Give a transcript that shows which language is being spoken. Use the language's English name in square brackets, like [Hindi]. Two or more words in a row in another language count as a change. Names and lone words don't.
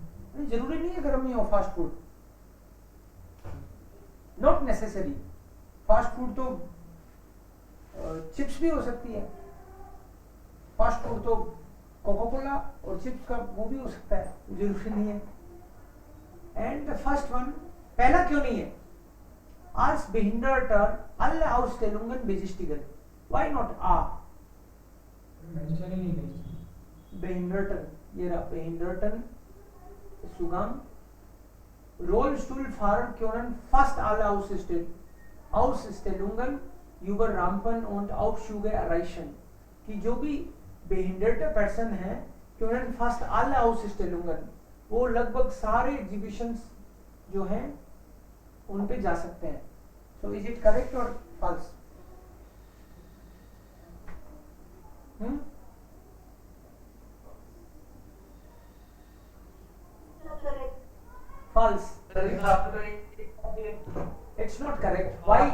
[Hindi] नहीं, जरूरी नहीं है गर्म ही हो फास्ट फूड, [English] not necessary. [Hindi] फास्ट फूड तो चिप्स भी हो सकती है, फास्ट फूड तो कोका कोला और चिप्स का वो भी हो सकता है, जरूरी नहीं है। [English] and the first one, [Hindi] पहला क्यों नहीं है? [German] Als Behinderter alle Ausstellungen besichtigen. [English] Why not A? [Hindi] मेंशन ही नहीं कहीं। Behinderten, ये रहा [German] Behinderten Zugang. Rollstuhlfahrer können fast alle Ausstellungen über Rampen und Aufzüge erreichen. [Hindi] कि जो भी [German] behinderte person है, können fast alle Ausstellungen, [Hindi] वो लगभग सारे एग्जीबिशंस जो हैं उन पे जा सकते हैं। [English] So is it correct और false? False, it's not correct. Why?